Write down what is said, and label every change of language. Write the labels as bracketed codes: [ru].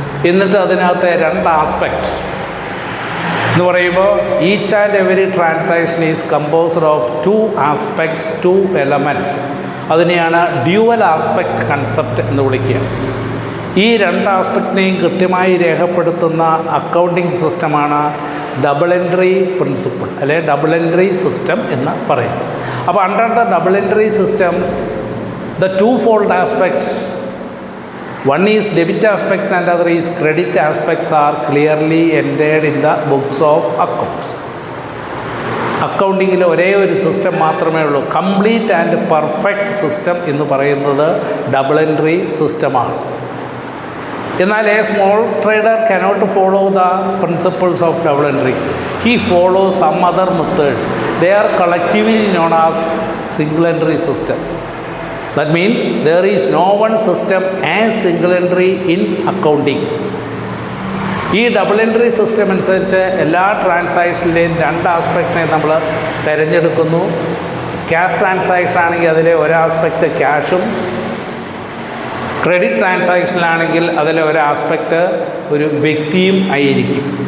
[ml] എന്നിട്ട് അതിനകത്തെ 2 ആസ്പെക്റ്റ് എന്ന് പറയുമ്പോൾ [en] Each and every transaction is composed of 2 aspects, 2 elements. [ml] അതിനെയാണ് ഡ്യുവൽ ആസ്പെക്റ്റ് കൺസെപ്റ്റ് എന്ന് വിളിക്കുക. ഈ 2 ആസ്പെക്റ്റിനെയും കൃത്യമായി രേഖപ്പെടുത്തുന്ന അക്കൗണ്ടിങ് സിസ്റ്റമാണ് ഡബിൾ എൻട്രി പ്രിൻസിപ്പിൾ, അല്ലെ ഡബിൾ എൻട്രി സിസ്റ്റം എന്ന് പറയും. [en] അപ്പോൾ under the double entry system the 2-fold aspects, one is debit aspect and other is credit aspects, are clearly entered in the books of accounts. [ml] അക്കൗണ്ടിങ്ങിൽ ഒരേ ഒരു system മാത്രമേ ഉള്ളൂ. Complete and perfect system എന്ന് പറയുന്നത് double entry സിസ്റ്റമാണ്. [en] എന്നാൽ a small trader cannot follow the principles of double entry. He follow some other methods. They are collectively known as single entry system. That means there is no one system as single entry in accounting. [ml] ഈ double entry system അനുസരിച്ച് എല്ലാ ട്രാൻസാക്ഷനിലെയും 2 ആസ്പെക്റ്റിനെ നമ്മൾ തിരഞ്ഞെടുക്കുന്നു. Cash transaction ആണെങ്കിൽ അതിലെ ഒരു aspect ക്യാഷും, credit ട്രാൻസാക്ഷനിലാണെങ്കിൽ അതിലെ ഒരു ആസ്പെക്റ്റ് ഒരു വ്യക്തിയും ആയിരിക്കും.